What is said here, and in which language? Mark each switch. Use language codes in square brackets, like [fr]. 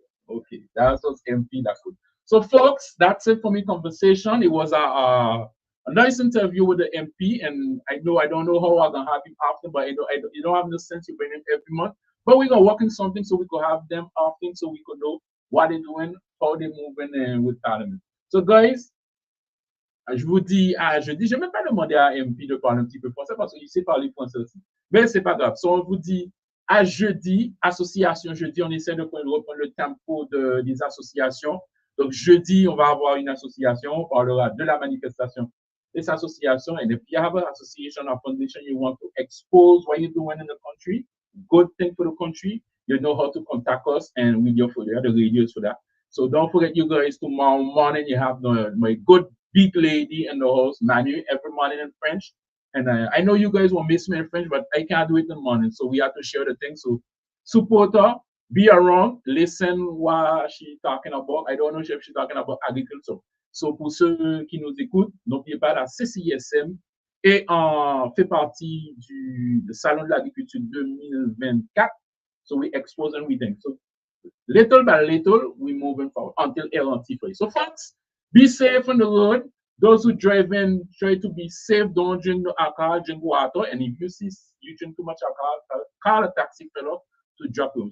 [en] Okay, that's what's MP. That's good. So, folks, that's it for me. Conversation. It was a nice interview with the MP, and I don't know how I'm gonna have him often, but you don't have no sense you bring him every month. But we're gonna work on something so we could have them often, so we could know what they're doing, how they're moving with Parliament. So, guys, [fr] je vous dis à jeudi. Je vais même pas demander à MP de parler un petit peu français parce qu'il sait parler français aussi. Mais c'est pas grave. So, on vous dit à jeudi, association jeudi, on essaie de reprendre le tempo des associations. Donc, jeudi, on va avoir une association, on parlera de la manifestation des associations. [en] And if you have an association or foundation you want to expose what you're doing in the country, good thing for the country, you know how to contact us and we go for that. The radios for that. So don't forget, you guys, tomorrow morning you have my good big lady in the house, Manu, every morning in French. And I know you guys will miss me in French, but I can't do it in the morning. So we have to share the thing. So support her, be around, listen what she's talking about. I don't know if she's talking about agriculture. [fr] So pour ceux qui nous écoutent, n'oubliez pas la CCISM et fait partie du Salon de l'Agriculture 2024. [en] So we expose and we think. So little by little, we're moving forward until LNT free. So folks, be safe on the road. Those who drive in, try to be safe. Don't drink no alcohol, drink water. And if you see you drink too much alcohol, call a taxi fellow to drop you.